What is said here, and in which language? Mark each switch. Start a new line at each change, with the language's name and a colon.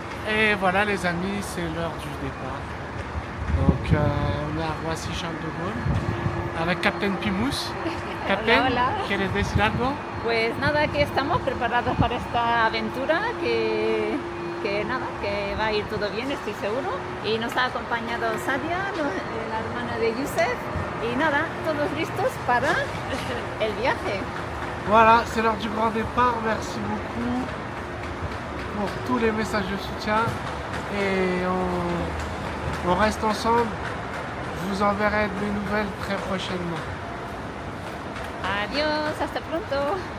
French: Et voilà les amis, c'est l'heure du départ. Donc on est à Roissy-Charles de Gaulle avec Captain Pimous. Captain,
Spanish: Hola, hola. ¿quieres decir algo? Pues nada, aquí estamos preparados para esta aventura que nada, que va a ir todo bien, estoy seguro. Y nos ha acompañado Sadia, la hermana de Yusef. Y nada, todos listos para el viaje.
French: Voilà, c'est l'heure du grand départ. Merci beaucoup pour tous les messages de soutien. Et on reste ensemble. Je vous enverrai des nouvelles très prochainement.
Spanish: Adiós, hasta pronto.